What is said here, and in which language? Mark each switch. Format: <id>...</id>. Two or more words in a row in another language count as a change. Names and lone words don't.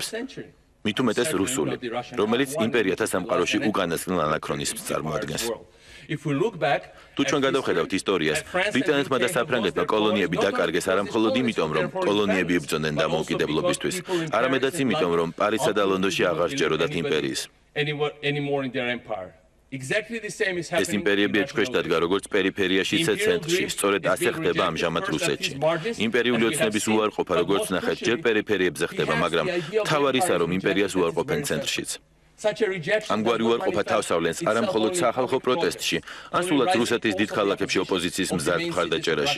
<ka>მით უმეტეს რუსული, რომელიც იმპერიათა სამყაროში უკანასკნელ ანაქრონიზმს წარმოადგენს. თუ ჩვენ გადავხედავთ ისტორიას, ბრიტანეთმა და საფრანგეთმა კოლონიები დაკარგეს არა მხოლოდ იმიტომ, რომ კოლონიები იბრძოდნენ დამოუკიდებლობისთვის, არამედაც იმიტომ, რომ პარიზსა და ლონდონში აღარ სჯეროდათ იმპერიის.</ka> <en>Exactly the same is</en> <ka>ეს</ka> <en>happening</en> <ka>იმპერიები</ka> <en>in</en> <ka>ეჭქვეშ</ka> <en>Russian</en> <ka>დადგა როგორც პერიფერიაში, ისე ცენტრში. სწორედ ასე ხდება ამჟამად რუსეთში. იმპერიული ოცნების უარყოფა, როგორც ნახეთ, ჯერ პერიფერიებზე ხდება, მაგრამ მთავარი ისაა, რომ იმპერიას უარყოფენ ცენტრშიც. ამგვარი უარყოფა თავს ავლენს არა მხოლოდ სახალხო პროტესტში, ან სულაც რუსეთის დიდ ქალაქებში ოპოზიციის მზარდ მხარდაჭერაში.</ka>